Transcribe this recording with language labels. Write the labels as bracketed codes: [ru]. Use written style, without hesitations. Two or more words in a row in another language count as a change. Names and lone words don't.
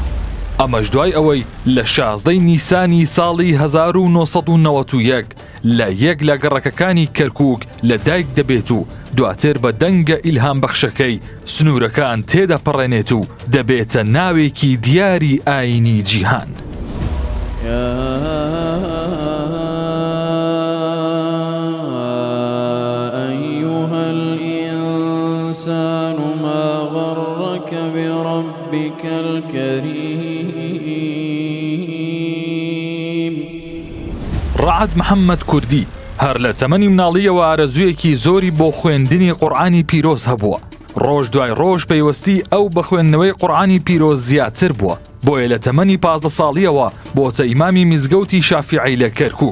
[ckb] ئەمەش دوای ئەوەی لە 16 نیسانی ساڵی 1991 لە یەک لە گەڕەکەکانی کەرکووک لە دایک دەبێت و دواتر بە دەنگە ئیلهام بەخشەکەی سنوورەکان تێدەپەڕێنێت و دەبێتە ناوێکی دیاری ئاینی جیهان. [ar] يا أيها الإنسان ما غرك بربك الكريم. [ckb] ڕعد محەممەد کوردی هەر لە تەمەنی مناڵیەوە ئارەزوویەکی زۆری بۆ خوێندنی قورئانی پیرۆز هەبووە. ڕۆژ دوای ڕۆژ پەیوەستی ئەو بە خوێندنەوەی قورئانی پیرۆز زیاتر بووە، بۆیە لە تەمەنی 15 ساڵیەوە بۆتە ئیمامی میزگەوتی شافیعی لە کەرکووک.